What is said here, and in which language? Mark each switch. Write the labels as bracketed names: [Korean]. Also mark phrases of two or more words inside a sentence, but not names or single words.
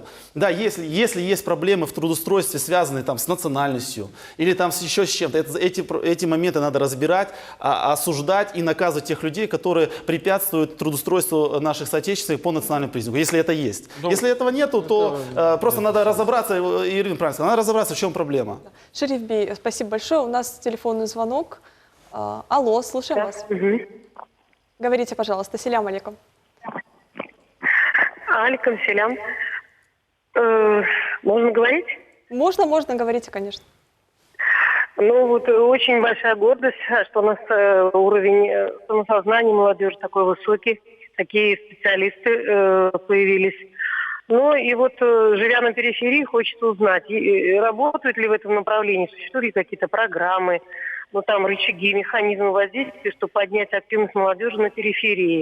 [Russian] Да, если есть проблемы в трудоустройстве, связанные там с национальностью или там еще с чем-то, эти моменты надо разбирать, осуждать и наказывать тех людей, которые препятствуют трудоустройству наших соотечественников по национальному признаку, если это есть. Если этого нету, то просто надо разобраться, Ирина правильно сказала, надо разобраться, в чем проблема. Шериф Бей, спасибо большое. У нас телефонный звонок. Алло, слушаем вас. Говорите, пожалуйста. [Arabic] سلام عليكم. عليكم السلام. [Russian] Можно говорить? Можно, говорите, конечно. Ну вот очень большая гордость, что у нас уровень самосознания молодежи такой высокий, такие специалисты появились. Ну и вот, живя на периферии, хочется узнать, работают ли в этом направлении, существуют ли какие-то программы, ну там рычаги, механизмы воздействия, чтобы поднять активность молодежи на периферии.